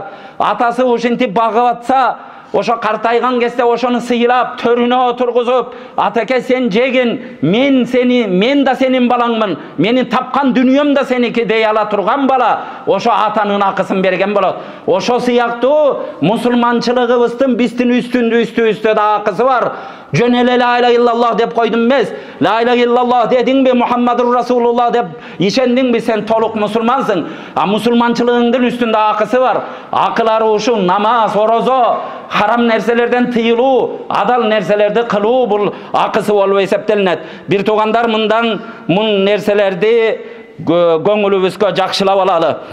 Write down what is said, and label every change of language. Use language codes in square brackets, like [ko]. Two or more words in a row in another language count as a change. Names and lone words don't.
[ky] Атасы ушинтип багып атса, ошо картайган кезде ошону сыйлап, төрүнө отургузуп, атаке сен жегин, мен да сенин балаңмын, менин тапкан дүнүйөм да сеники дей ала турган бала, ошо атанын акысын берген болот. Ошо сыяктуу мусулманчылыгыбыздын биздин үстүбүздө да акысы бар. Жөн эле [ar] لا إله إلا الله [ky] деп койдум эмес. [ar] لا إله إلا الله [ky] дедиңби, [ar] محمد رسول الله [ky] деп ишендиңби, сен толук мусулмансың. А мусулманчылыгыңдын үстүндө акысы бар. Акылары ушу намаз, орозо, харам нерселерден тыйылуу, адал нерселерди кылуу бул акысы болуп эсептелинет. Бир туугандар, мындан мун нерселерди көңүлүбүзгө жакшылап алалы.